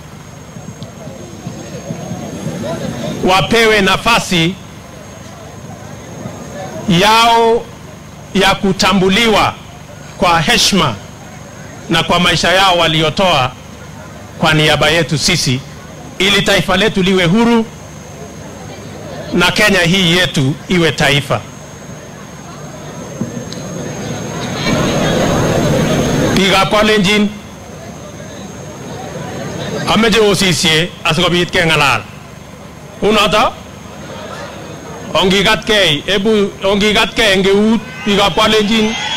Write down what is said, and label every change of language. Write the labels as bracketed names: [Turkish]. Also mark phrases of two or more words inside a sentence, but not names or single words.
[Swahili] wapewe nafasi yao ya kutambuliwa kwa heshima na kwa maisha yao waliotoa kwa niaba yetu sisi, ili taifa letu liwe huru na Kenya hii yetu iwe taifa. [Kalenjin] Biikab Kalenjin, ameche osisye asikobit kengalal. Unoto ongigatkei, ongigatkei eng eut biikab Kalenjin.